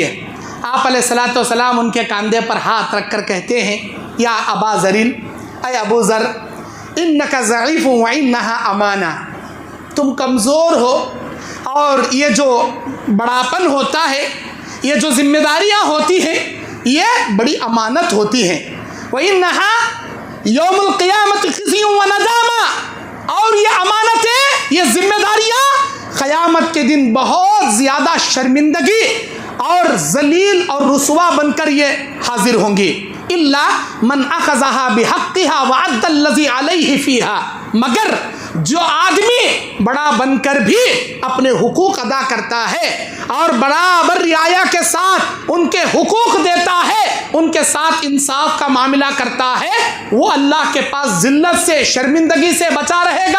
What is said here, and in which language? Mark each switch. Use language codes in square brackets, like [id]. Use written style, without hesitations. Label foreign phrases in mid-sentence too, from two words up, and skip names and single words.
[hi] आप [ar] عليه الصلاة والسلام [hi] उनके कंधे पर हाथ रख कर कहते हैं, [ar] يا أبا ذر, [hi] अय अबू ज़र, [ar] إنك ضعيف وإنها أمانة, [hi] तुम कमज़ोर हो और ये जो बड़ापन होता है, ये जो जिम्मेदारियाँ होती हैं, ये बड़ी अमानत होती हैं। [ar] وإنها يوم القيامة خزي وندامة, [hi] और ये अमानतें, ये जिम्मेदारियाँ क़यामत के दिन बहुत ज़्यादा शर्मिंदगी और ज़लील और रुसवा बनकर ये हाजिर होंगी। [ar] إلا من أخذها بحقها وأدى الذي عليه فيها, [hi] मगर जो आदमी बड़ा बनकर भी अपने हुकूक अदा करता है और बराबर रियाया के साथ उनके हुकूक देता है, उनके साथ इंसाफ का मामला करता है, वो अल्लाह के पास जिल्लत से, शर्मिंदगी से बचा रहेगा।